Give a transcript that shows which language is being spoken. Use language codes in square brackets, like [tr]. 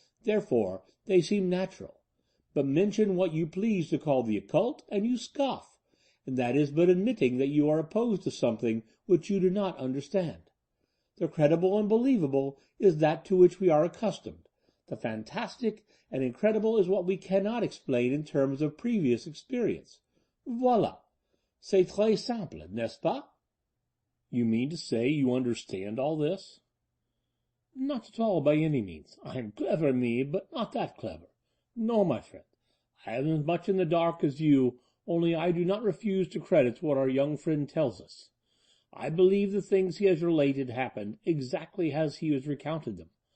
[en] Therefore they seem natural. But mention what you please to call the occult, and you scoff, and that is but admitting that you are opposed to something which you do not understand. The credible and believable is that to which we are accustomed. The fantastic and incredible is what we cannot explain in terms of previous experience. [fr] Voilà. C'est très simple, n'est-ce pas? [en] You mean to say you understand all this? Not at all, by any means. I am clever, me, but not that clever. No, my friend. I am as much in the dark as you, only I do not refuse to credit what our young friend tells us. I believe the things he has related happened exactly as he has recounted them.